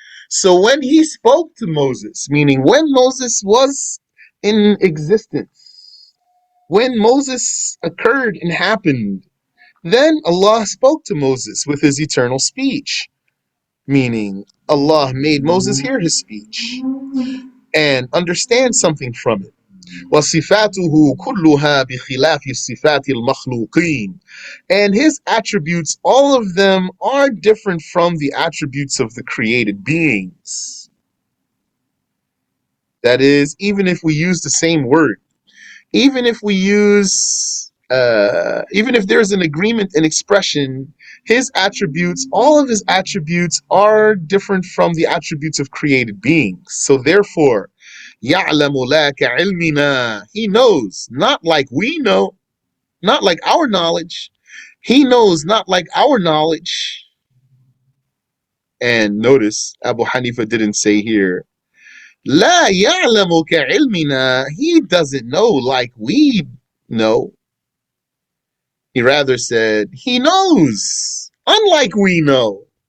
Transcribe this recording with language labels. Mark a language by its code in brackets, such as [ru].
[en] So when He spoke to Moses, meaning when Moses was in existence, when Moses occurred and happened, then Allah spoke to Moses with His eternal speech, meaning Allah made Moses hear his speech and understand something from it. [ar] وصفاته كلها بخلاف صفات المخلوقين. [en] And his attributes, all of them are different from the attributes of the created beings. That is, even if we use the same word, even if we use, even if there's an agreement in expression, his attributes, all of his attributes are different from the attributes of created beings. So therefore, [ar] يَعْلَمُ لَا كَعِلْمِنَا. [en] He knows, not like we know, not like our knowledge. He knows, not like our knowledge. And notice, Abu Hanifa didn't say here, [ar] لا يعلم كعلمنا. [en] He doesn't know like we know. He rather said, he knows, unlike we know.